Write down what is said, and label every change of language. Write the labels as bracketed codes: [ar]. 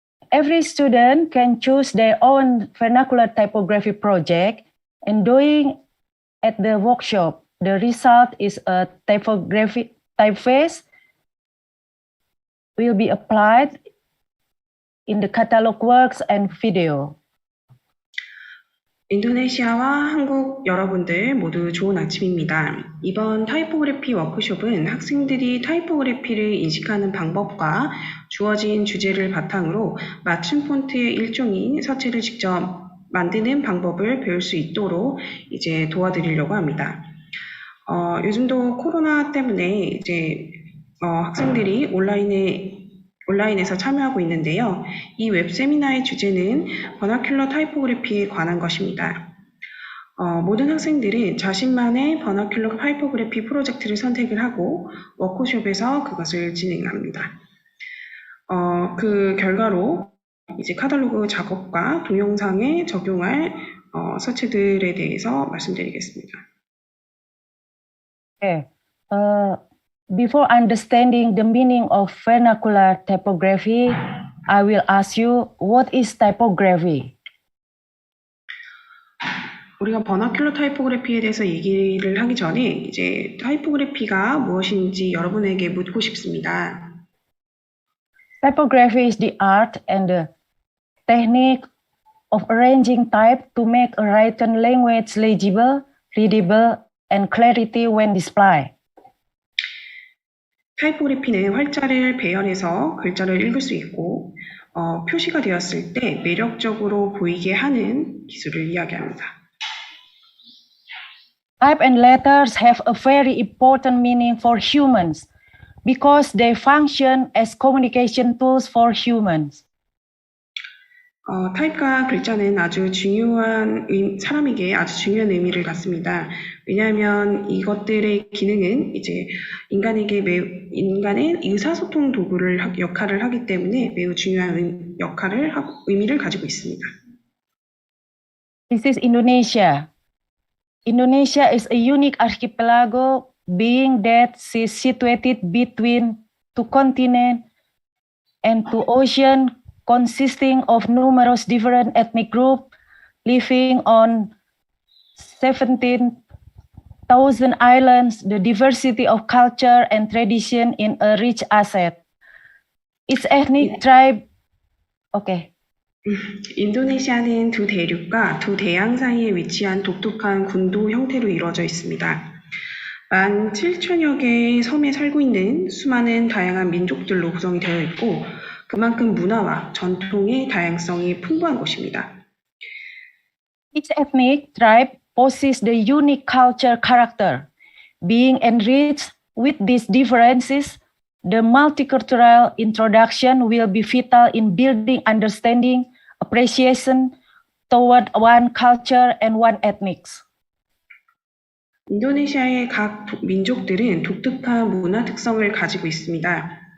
[en] Every student can choose their own vernacular typography project and doing at the workshop. The result is a typography typeface will be applied in the catalog works and video. [ko] 인도네시아와 한국 여러분들 모두 좋은 아침입니다. 이번 타이포그래피 워크숍은 학생들이 타이포그래피를 인식하는 방법과 주어진 주제를 바탕으로 맞춤 폰트의 일종인 서체를 직접 만드는 방법을 배울 수 있도록 이제 도와드리려고 합니다. 요즘도 코로나 때문에 이제 학생들이 온라인에서 참여하고 있는데요. 이 웹 세미나의 주제는 버나큘러 타이포그래피에 관한 것입니다. 모든 학생들은 자신만의 버나큘러 타이포그래피 프로젝트를 선택을 하고 워크숍에서 그것을 진행합니다. 그 결과로 이제 카탈로그 작업과 동영상에 적용할 서체들에 대해서 말씀드리겠습니다. [en] Okay. Before understanding the meaning of vernacular typography, I will ask you, what is typography? [ko] 우리가 버나큘러 타이포그래피에 대해서 얘기를 하기 전에 이제 타이포그래피가 무엇인지 여러분에게 묻고 싶습니다. [en] Typography is the art and the technique of arranging type to make a written language legible, readable, and clarity when displayed. [ko] 타이포그래피는 활자를 배열해서 글자를 읽을 수 있고 표시가 되었을 때 매력적으로 보이게 하는 기술을 이야기합니다. [en] Type and letters have a very important meaning for humans because they function as communication tools for humans. [ko] 타입과 글자는 아주 중요한 사람에게 아주 중요한 의미를 갖습니다. 왜냐하면 이것들의 기능은 이제 인간의 의사소통 도구를 역할을 하기 때문에 매우 중요한 의미를 가지고 있습니다. [en] This is Indonesia. Indonesia is a unique archipelago, being that it is situated between two continents and two oceans, consisting of numerous different ethnic groups living on 17,000 islands. The diversity of culture and tradition is a rich asset. Each ethnic tribe, okay. [ko] 인도네시아는 두 대륙과 두 대양 사이에 위치한 독특한 군도 형태로 이루어져 있습니다. 17,000여 개의 섬에 살고 있는 수많은 다양한 민족들로 구성이 되어 있고 그만큼 문화와 전통의 다양성이 풍부한 곳입니다. [en] Each ethnic tribe possesses the unique culture character. Being enriched with these differences, the multicultural introduction will be vital in building understanding, appreciation toward one culture and one ethnics. [ko] 인도네시아의 각 민족들은 독특한 문화 특성을 가지고 있습니다.